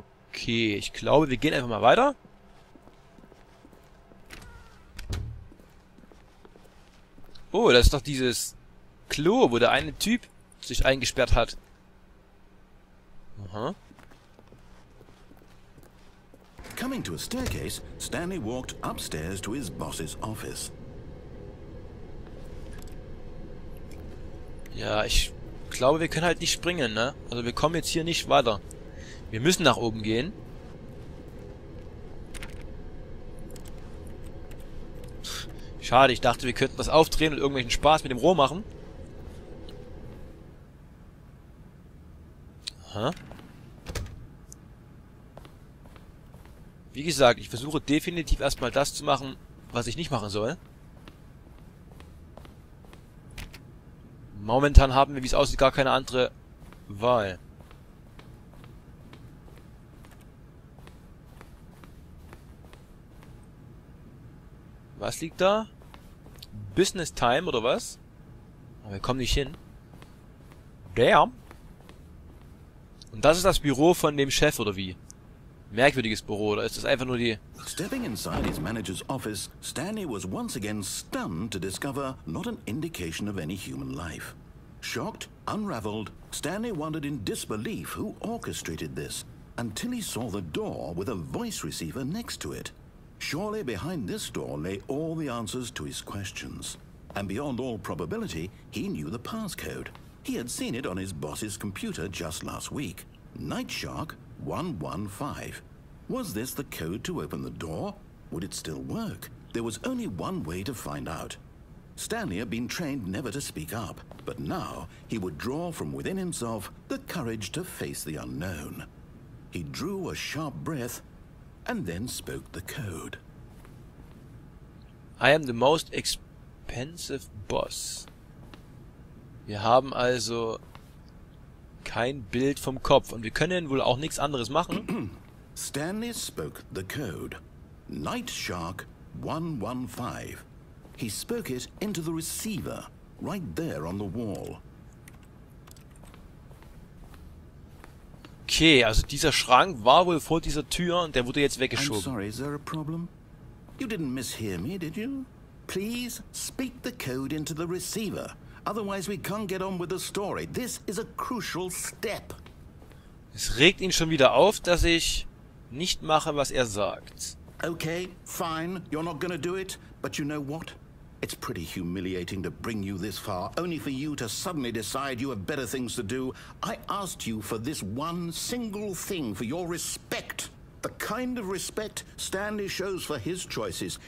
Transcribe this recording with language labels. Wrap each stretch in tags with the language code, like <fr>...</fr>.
<de>Okay, ich glaube, wir gehen einfach mal weiter. Oh, das ist doch dieses Klo, wo der eine Typ sich eingesperrt hat. Aha.</de> <en>Coming to a staircase, Stanley walked upstairs to his boss's office.</en> <de>Ja, ich glaube, wir können halt nicht springen, ne? Also wir kommen jetzt hier nicht weiter. Wir müssen nach oben gehen. Schade, ich dachte, wir könnten das aufdrehen und irgendwelchen Spaß mit dem Rohr machen. Aha. Wie gesagt, ich versuche definitiv erstmal das zu machen, was ich nicht machen soll. Momentan haben wir, wie es aussieht, gar keine andere Wahl. Was liegt da? Business Time oder was? Aber wir kommen nicht hin. Damn. Und das ist das Büro von dem Chef, oder wie? Merkwürdiges Büro, oder ist das einfach nur die...</de> <en>Stepping inside his manager's office, Stanley was once again stunned to discover not an indication of any human life. Shocked, unraveled, Stanley wondered in disbelief who orchestrated this, until he saw the door with a voice receiver next to it. Surely behind this door lay all the answers to his questions. And beyond all probability, he knew the passcode. He had seen it on his boss's computer just last week. Nightshark 115. Was this the code to open the door? Would it still work? There was only one way to find out. Stanley had been trained never to speak up, but now he would draw from within himself the courage to face the unknown. He drew a sharp breath and then spoke the code. I am the most expensive boss.</en> <de>Wir haben also kein Bild vom Kopf und wir können wohl auch nichts anderes machen.</de> <en>Stanley spoke the code. Nightshark 115. He spoke it into the receiver, right there on the wall.</en> <de>Okay, also dieser Schrank war wohl vor dieser Tür und der wurde jetzt</de> <en>I'm</en> <de>weggeschoben.</de> <en>sorry, is there a problem? You didn't mishear me, did you? Please speak the code into the receiver. Otherwise we can't get on with the story. This is a crucial step.</en> <de>Es regt ihn schon wieder auf, dass ich nicht mache, was er sagt.</de> <en>Okay, fine, you're not gonna do it, but you know what? It's pretty humiliating to bring you this far, only for you to suddenly decide you have better things to do. I asked you for this one single thing, for your respect. The kind of respect Stanley shows for his choices.</en>